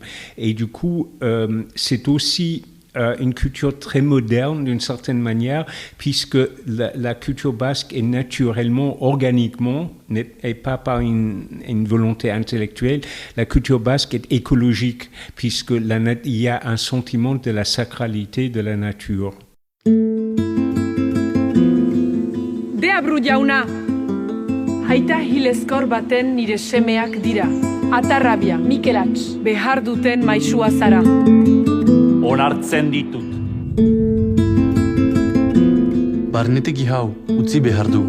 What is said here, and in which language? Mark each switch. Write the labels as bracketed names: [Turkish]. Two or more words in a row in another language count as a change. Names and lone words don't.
[French] Et du coup, c'est aussi une culture très moderne d'une certaine manière, puisque la culture basque est naturellement, organiquement, et pas par une volonté intellectuelle. La culture basque est écologique, puisque il y a un sentiment de la sacralité de la nature. [Basque] Deabru jauna, aita hilezkor baten nire semeak dira. Atarrabia, Michelats, behar duten maisua zara. Onartzen ditut. Barnetegi hau utzi behar dugu.